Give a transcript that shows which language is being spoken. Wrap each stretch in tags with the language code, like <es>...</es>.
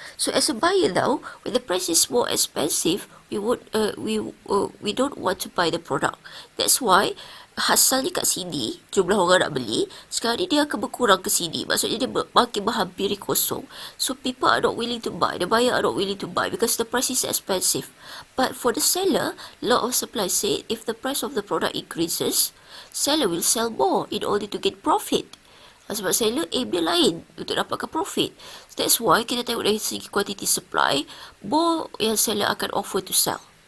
<en>So as a buyer now, when the price is more expensive, we don't want to buy the product. That's why</en> <ms>asalnya kat sini, jumlah orang nak beli, sekarang ni dia akan berkurang ke sini. Maksudnya dia makin menghampiri kosong.</ms> <en>So, people are not willing to buy. The buyer are not willing to buy because the price is expensive. But for the seller, law of supply said if the price of the product increases, seller will sell more in order to get profit.</en> <ms>Sebab seller aim dia lain untuk dapatkan profit.</ms> <en>So, that's why</en> <ms>kita tengok dari segi quantity supply, more yang seller akan</ms> <en>offer to sell.</en>